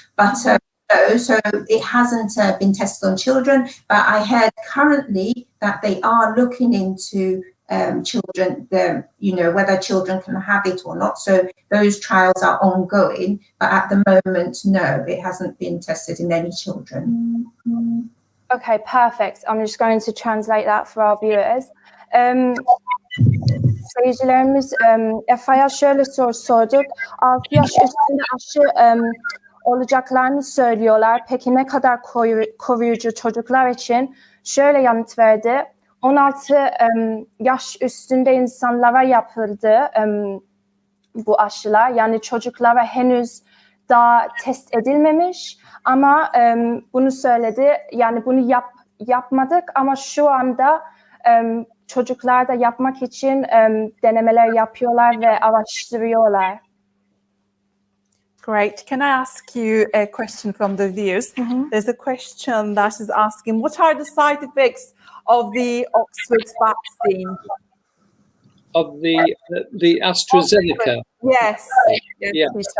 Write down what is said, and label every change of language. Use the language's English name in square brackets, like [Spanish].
[English] But so it hasn't been tested on children, but I heard currently that they are looking into children, whether children can have it or not. So those trials are ongoing, but at the moment, no, it hasn't been tested in any children. Okay, perfect. I'm just going to translate that for our viewers. [Turkish] Seyircilerimiz Efa'ya şöyle soru sorduk. 6 yaş üstünde aşı olacaklarını söylüyorlar. Peki ne kadar koruyucu çocuklar için? Şöyle yanıt verdi. 16 yaş üstünde insanlara yapıldı bu aşılar. Yani çocuklara henüz daha test edilmemiş. Ama bunu söyledi. Yani bunu yapmadık ama şu anda çocuklarda yapmak için denemeler yapıyorlar ve araştırıyorlar. [English] Great. Can I ask you a question from the viewers? There's a question that is asking, what are the side effects of the Oxford vaccine? Of the AstraZeneca? Yes. Yeah.